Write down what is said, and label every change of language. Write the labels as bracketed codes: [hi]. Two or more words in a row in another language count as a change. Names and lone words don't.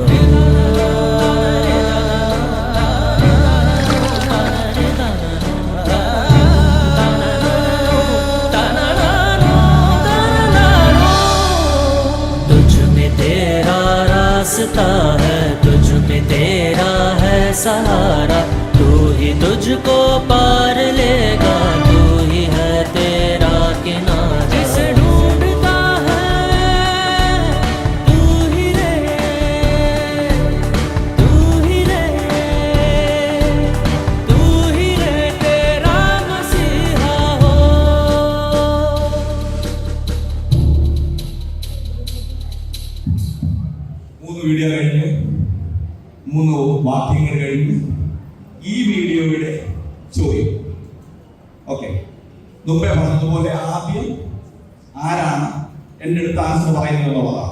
[hi] तुझ में तेरा रास्ता है, तुझ में तेरा है सहारा, तू ही तुझको पार लेगा, तू ही है तेरा किनारा। जिसे ढूंढता है तू ही रे, तू ही रे, तू ही रे तेरा मसीहा हो। [ml] മൂന്ന് വീഡിയോ കഴിഞ്ഞു, 3 വാക്യങ്ങൾ കഴിഞ്ഞു. ഈ വീഡിയോയുടെ ചോദ്യം ഓക്കെ, മുമ്പേ പറഞ്ഞതുപോലെ ആദ്യം ആരാണ് എൻ്റെ അടുത്ത് ആൻസർ പറയുന്നത് എന്നുള്ളതാണ്.